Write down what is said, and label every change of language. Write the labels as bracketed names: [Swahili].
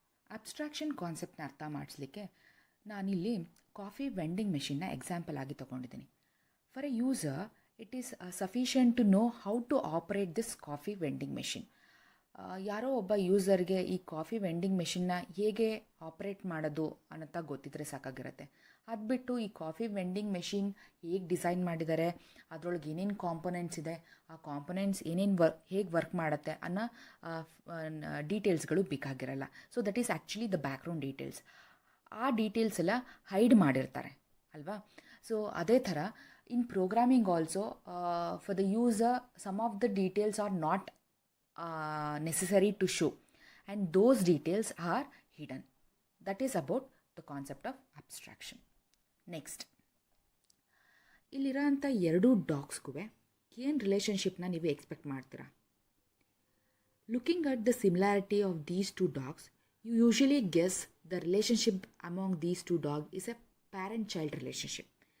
[Kannada] Abstraction ಕಾನ್ಸೆಪ್ಟ್ನ ಅರ್ಥ ಮಾಡಿಸ್ಲಿಕ್ಕೆ ನಾನಿಲ್ಲಿ coffee vending ಮೆಷಿನ್ನ example ಆಗಿ ತೊಗೊಂಡಿದ್ದೀನಿ. [English] For a user it is sufficient to know how to operate this coffee vending machine. [Kannada] ಯಾರೋ ಒಬ್ಬ ಯೂಸರ್ಗೆ ಈ ಕಾಫಿ ವೆಂಡಿಂಗ್ ಮೆಷಿನ್ನ ಹೇಗೆ ಆಪ್ರೇಟ್ ಮಾಡೋದು ಅನ್ನೋಂಥ ಗೊತ್ತಿದ್ರೆ ಸಾಕಾಗಿರುತ್ತೆ. ಅದು ಬಿಟ್ಟು ಈ ಕಾಫಿ ವೆಂಡಿಂಗ್ ಮೆಷಿನ್ ಹೇಗೆ ಡಿಸೈನ್ ಮಾಡಿದ್ದಾರೆ, ಅದರೊಳಗೆ ಏನೇನು ಕಾಂಪೊನೆಂಟ್ಸ್ ಇದೆ, ಆ ಕಾಂಪೊನೆಂಟ್ಸ್ ಏನೇನು ಹೇಗೆ ವರ್ಕ್ ಮಾಡುತ್ತೆ ಅನ್ನೋ ಡೀಟೇಲ್ಸ್ಗಳು ಬೇಕಾಗಿರಲ್ಲ. [English] So that is actually the background details. [Kannada] ಆ ಡೀಟೇಲ್ಸ್ ಎಲ್ಲ ಹೈಡ್ ಮಾಡಿರ್ತಾರೆ ಅಲ್ವಾ. [English] so [Kannada] ಅದೇ ಥರ [English] In programming also for the user some of the details are not necessary to show, and those details are hidden. That is about the concept of abstraction. [Kannada] Next, ಇಲ್ಲಿರೋಂಥ ಎರಡು ಡಾಗ್ಸ್ಗೂ ಏನು ರಿಲೇಷನ್ಶಿಪ್ನ ನೀವು expect ಮಾಡ್ತೀರಾ? [English] Looking at the similarity of these two dogs, you usually guess the relationship among these two dog is a parent child relationship.